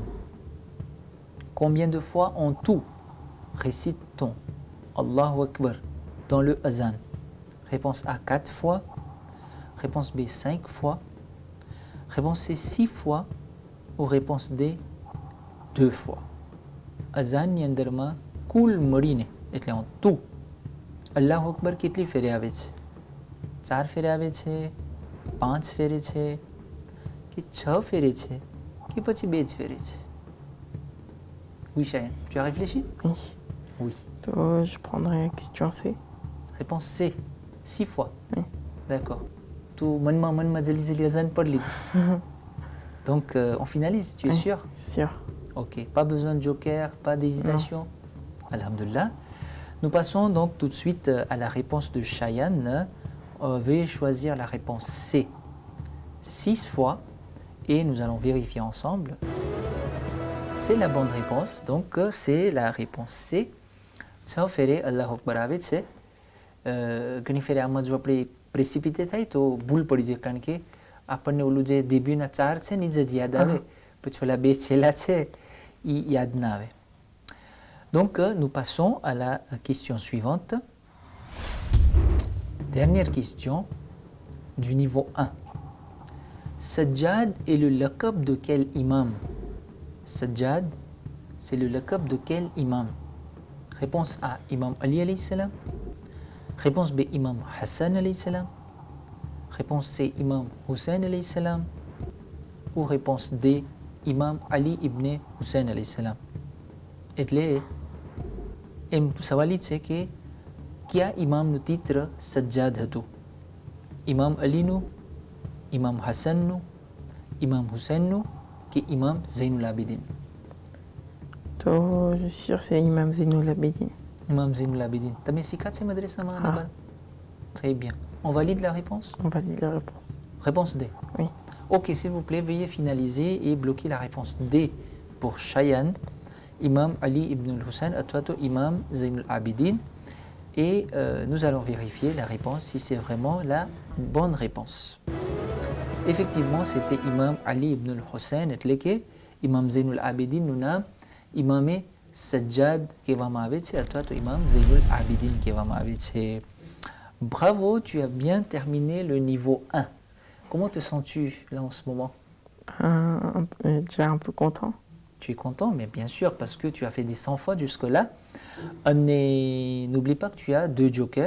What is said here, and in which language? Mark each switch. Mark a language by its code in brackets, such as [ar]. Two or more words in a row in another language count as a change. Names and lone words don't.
[fr] Combien de fois en tout récite-t-on Allahu Akbar dans le azan? Réponse A, 4 fois. Réponse B, 5 fois. Réponse C, 6 fois. Ou réponse D, 2 fois. [gu] Azan ની અંદરમાં કુલ મળીને એટલે [fr] en tout [gu] અલ્લાહુ અકબર કેટલી ફેરે આવે છે? 4 ફેરે આવે છે, 5 ફેરે છે, કે 6 ફેરે છે, કે પછી 2 જ ફેરે છે? [fr] Oui, Cheyenne. Tu as réfléchi? Oui. Oui. Donc, je prendrai la question C. Réponse C, 6 fois. Oui. [gu] D'accord. [fr] Tu [gu] મનમાં જલ્દી અઝાન પઢ લીધું. [fr] Donc, on finalise, tu es Oui. sûr? Sûr. Ok, pas besoin de joker, pas d'hésitation. Alhamdulillah. Nous passons donc tout de suite à la réponse de Cheyenne. Veuillez choisir la réponse C 6 fois et nous allons vérifier ensemble. C'est la bonne réponse, donc c'est la réponse C. Ça fait [gu] Allah Akbar આવે છે. ઘણી ફેરે આમાં જો આપણે પ્રેસિપિટે થાય તો ભૂલ પડી જાય કારણ કે આપણને ઓલું જે ડેબ્યુના 4 છે ને જ યાદ આવે પછી ઓલા 2 છેલ્લા છે ઈ યાદ ના આવે. [fr] Donc nous passons à la question suivante. Dernière question du niveau 1. Sajjad est le laqab de quel imam? Sajjad, c'est le laqab de quel imam? Réponse A, Imam Ali alayhi salam. Réponse B, Imam Hassan alayhi salam. Réponse C, Imam Hussein alayhi salam. Ou réponse D, Imam Ali ibn Hussein alayhi salam. [gu] એટલે એમ સવાલ છે કે કયા ઇમામનું તિત્ર સજ્જાદ હતું? ઇમામ અલીનું, ઇમામ હસનનું, ઇમામ હુસૈનનું કે ઇમામ ઝૈનુલ આબિદીન? [fr] Donc, je suis sûr que c'est Imam Zainul Abidin. [gu] ઇમામ ઝૈનુલ આબિદીન. તમે શીખા છે મદ્રેસામાં? હા. [fr] Très bien. On valide la réponse? On valide la réponse. Réponse D. Oui. Ok, s'il vous plaît, veuillez finaliser et bloquer la réponse D pour Cheyenne Imam Ali ibn al-Hussein, toi, Imam Zayn al-Abidin. Et nous allons vérifier la réponse si c'est vraiment la bonne réponse. Effectivement, c'était Imam Ali ibn al-Hussein, [gu] એટલે કે Imam Zayn al-Abidin નું નામ ઇમામે સજ્જાદ કહેવામાં આવે છે અથવા તો ઇમામ ઝૈનુલ આબિદીન કહેવામાં આવે છે. [fr] Bravo, tu as bien terminé le niveau 1. Comment te sens-tu là en ce moment? Déjà un peu content. Tu es content, mais bien sûr, parce que tu as fait des 100 fautes jusque-là. N'oublie pas que tu as 2 jokers,